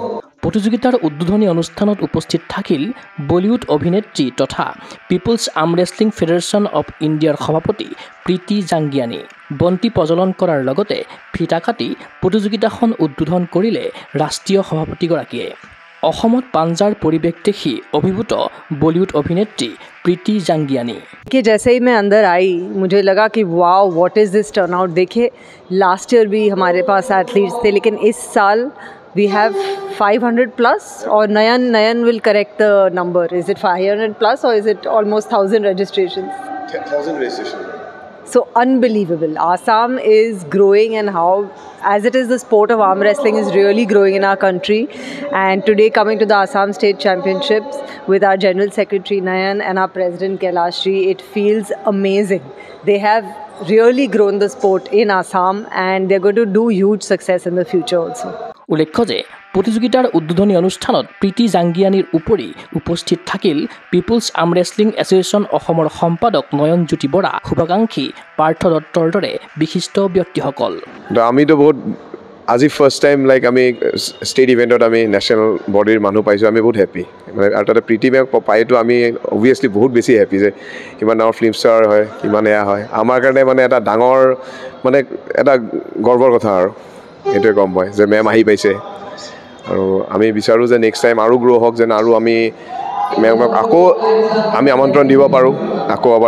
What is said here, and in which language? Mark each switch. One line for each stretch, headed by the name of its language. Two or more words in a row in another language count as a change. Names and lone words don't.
Assamese: প্ৰতিযোগিতাৰ উদ্বোধনী অনুষ্ঠানত উপস্থিত থাকিল বলিউড অভিনেত্ৰী তথা পিপলছ আৰ্ম ৰেছলিং ফেডাৰেশ্যন অফ ইণ্ডিয়াৰ সভাপতি প্ৰীতি জাংগিয়ানী বন্তি প্ৰজ্বলন কৰাৰ লগতে ফিতা কাটি প্ৰতিযোগিতাখন উদ্বোধন কৰিলে ৰাষ্ট্ৰীয় সভাপতিগৰাকীয়ে অসমত পাঞ্জাৰ পৰিৱেশ দেখি অভিভূত বলিউড অভিনেত্ৰী प्रीति जांगियानी
Hindi: कि जैसे ही मैं अंदर आई मुझे लगा कि
English: wow what is this turnout देखिए last year
Hindi: भी हमारे पास एथलीट्स थे लेकिन इस साल
English: we have 500 plus and Nayan will correct the number is it 500 plus and is it almost 1000 registrations 1000 registration so unbelievable Assam is growing and how as it is the sport of arm wrestling is really growing in our country and today coming to the Assam State Championships with our General Secretary Nayan and our President Kailashji it feels amazing they have really grown the sport in Assam and they're going to do huge success in the future also
Assamese: উল্লেখ্য যে প্ৰতিযোগিতাৰ উদ্বোধনী অনুষ্ঠানত প্ৰীতি জাংগিয়ানীৰ উপৰি উপস্থিত থাকিল পিপলছ আৰ্ম ৰেছলিং এছ'চিয়েশ্যন অসমৰ সম্পাদক নয়নজ্যোতি বৰা শুভাকাংক্ষী পাৰ্থ দত্তৰ দৰে বিশিষ্ট ব্যক্তিসকল আমিতো বহুত আজি
English: first time like
Assamese: আমি ষ্টেট ইভেণ্টত আমি নেশ্যনেল বডিৰ মানুহ পাইছোঁ আমি বহুত হেপী মানে আৰু তাতে প্ৰীতি মেক পাইতো আমি অবভিয়াছলি বহুত বেছি হেপী যে ইমান ডাঙৰ ফিল্ম ষ্টাৰ হয় ইমান এয়া হয় আমাৰ কাৰণে মানে এটা ডাঙৰ মানে এটা গৰ্বৰ কথা আৰু এইটোৱে গম পায় যে মেম আহি পাইছে আৰু আমি বিচাৰোঁ যে
English: next time
Assamese: আৰু গ্ৰ' হওক যেন আৰু আমি মেমক আকৌ আমি আমন্ত্ৰণ দিব পাৰোঁ আকৌ এবাৰ